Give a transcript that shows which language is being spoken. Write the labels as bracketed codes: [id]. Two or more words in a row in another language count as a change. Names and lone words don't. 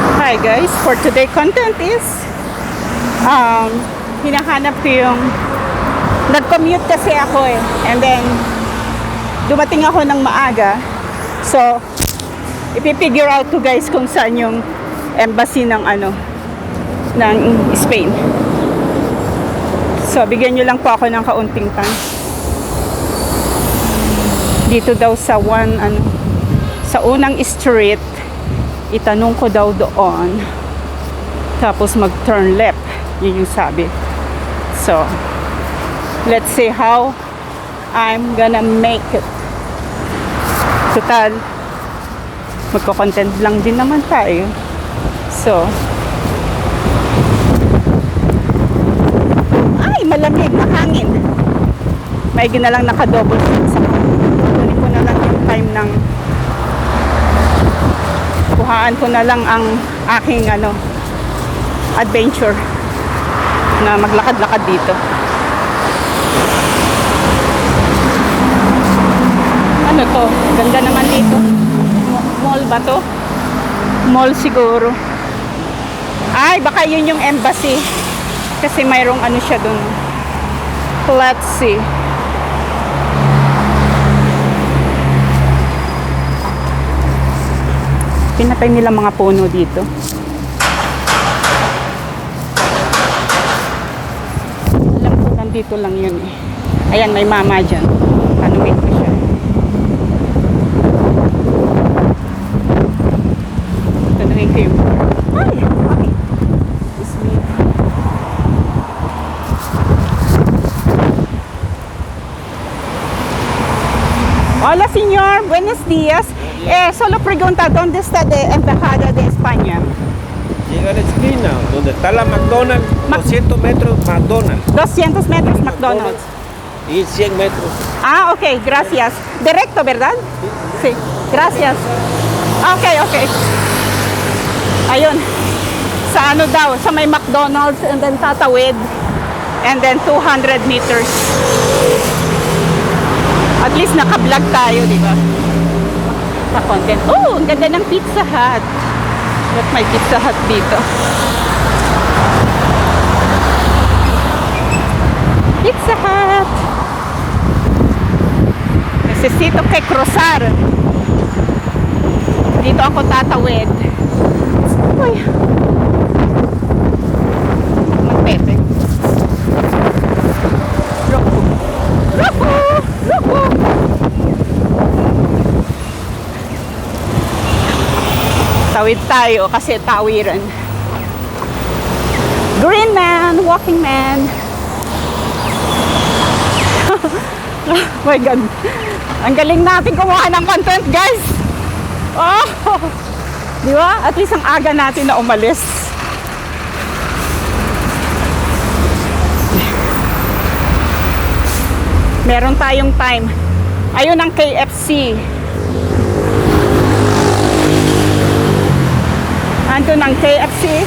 [en] Hi guys, for today content is [tl] hinahanap ko yung nag-commute kasi ako [en] and then [tl] dumating ako ng maaga, so ipipigure out ko guys kung saan yung embassy ng ng Spain. So bigyan nyo lang po ako ng kaunting time. Dito daw sa sa unang street, itanong ko daw doon, tapos mag-turn left, yun yung sabi. [en] So let's see how I'm gonna make it. [tl] Total, magko-content lang din naman tayo. So ay, malamig, mahangin. Maigi na lang naka-double sa kunin ko na lang yung time ng kuhaan ko na lang ang aking adventure na maglakad-lakad dito. Ano to? Ganda naman dito. Mall ba to? Mall siguro. Ay, baka yun yung embassy. Kasi mayroong siya dun. [en] Let's see. [tl] Pinatay nila mga puno dito. Alam ko, nandito lang yun eh. Ayan, may mama dyan. Tanungin ko siya. Tanungin ko yung... Ay! [en] Okay. It's me. [es] Hola, señor. Buenos días. Solo pregunta, ¿dónde está de Embajada de España? Llega a la esquina, donde está la McDonald's, 200 metros McDonald's. 200 metros McDonald's. Y 100 metros. Ah, ok, gracias. Directo, ¿verdad? Sí, gracias. [en] Okay, okay. Ayun. [tl] Sa daw, sa may McDonald's [en] and then [tl] tatawid [en] and then [tl] 200 meters. [en] At least [tl] naka-vlog tayo, di ba? Sa content. Oh, ang ganda ng Pizza Hut. Ba't may Pizza Hut dito? Pizza Hut. [es] Necesito que cruzar. [tl] Dito ako tatawid. Uy. Magpepe. Roku. Roku! Roku! Tawid tayo kasi tawiran. [en] Green man, walking man. Oh my God. [tl] Ang galing natin kumuha ng content, guys. Oh! Di ba? [en] At least [tl] ang aga natin na umalis. Meron tayong time. Ayun ang KFC. Ando ng KFC.